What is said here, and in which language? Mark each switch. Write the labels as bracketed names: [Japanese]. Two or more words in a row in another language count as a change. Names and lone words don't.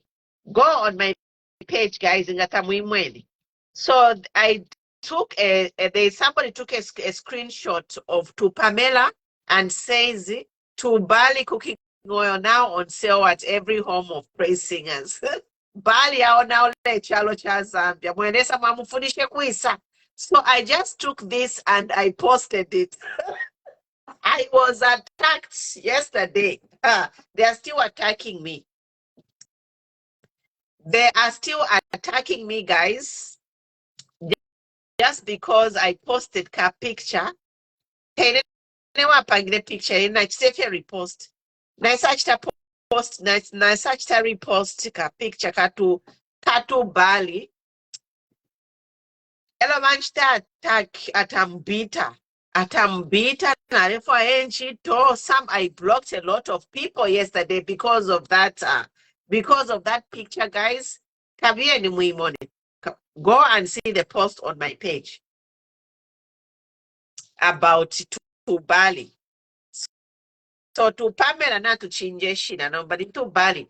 [English] Go on my page, guys. So I took somebody took a screenshot of Pamela and says Bally cooking oil now on sale at every home of praise singers. [Bemba] Bally now chalo cha Zambia. [English] So I just took this and I posted it. I was attacked yesterday. They are still attacking me. They are still attacking me, guys. Just because I posted a picture. [Bemba] wapangire picture ina chisefe repost. Naisachita post naisachita repost ka picture katu Bally. Elo manchita attack atambita narefa enchito. [English] Some I blocked a lot of people yesterday because of that picture, guys. [Bemba] Kavieni muimone. [English] Go and see the post on my page about to Bally. So to Pamela not to change shina no, but to Bally.